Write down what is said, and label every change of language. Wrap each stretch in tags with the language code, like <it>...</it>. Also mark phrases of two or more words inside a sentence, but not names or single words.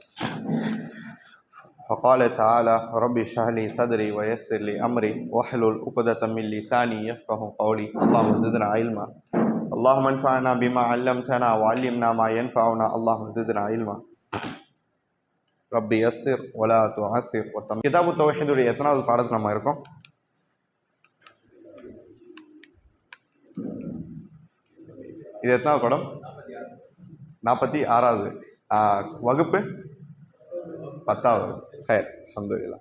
<ar>فقال تعالى رب اشرح لي صدري ويسر لي أمري واحلل عقدة من لساني يفقهوا قولي اللهم زدنا علما اللهم انفعنا بما علمتنا وعلمنا ما ينفعنا اللهم زدنا علما ربي يسر ولا تعسر.</ar> <ta>கிதாபு தௌஹீதுடைய எத்தனாவது பாடத்தில் நம்ம இருக்கோம்? இது எத்தனாவது படம்? 46வது வகுப்பு 10வது.</ta> <ar>خير، الحمد لله.</ar>